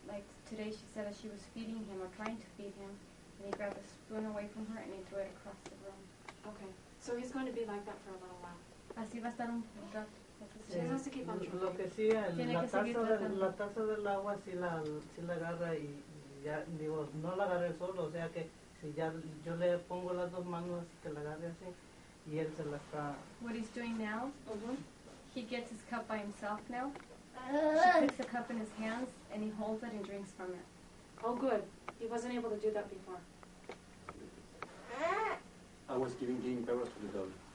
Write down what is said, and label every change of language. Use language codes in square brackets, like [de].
[en] Like today, she said that she was feeding him or trying to feed him, and he grabbed a spoon away from her and he threw it across the room. Okay, so he's going to be like that for a little while. [es] Así va a estar un rato. [en] She has to keep on trying. [es] Lo que sí, la taza del agua sí la agarra y ya, digo, no la agarré solo, o sea que si ya yo le pongo las dos manos que la agarre así y él se la está... [en] What he's doing now, he gets his cup by himself now. She puts the cup in his hands and he holds it and drinks from it. Oh, good. He wasn't able to do that before. I was giving powers to the dog.